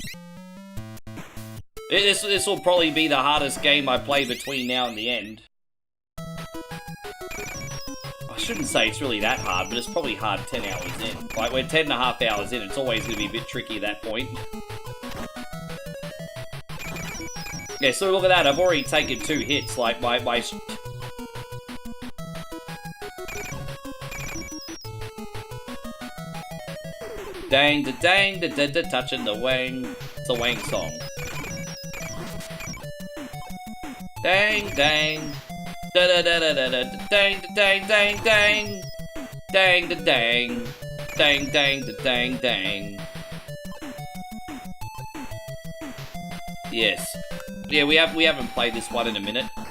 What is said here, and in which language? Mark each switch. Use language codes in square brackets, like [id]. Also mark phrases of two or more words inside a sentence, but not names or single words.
[en] This will probably be the hardest game I play between now and the end. I shouldn't say it's really that hard, but it's probably hard 10 hours in. Like, we're 10.5 hours in, it's always going to be a bit tricky at that point. Yeah, so look at that, I've already taken 2 hits, like my... Dang, da dang, da da da, touching the wang. It's a wang song. Dang, dang. Da da da da da da, dang, da dang, dang, dang. Dang, da dang. Dang, dang, da dang, dang. Yes. Yeah, we haven't played this one in a minute.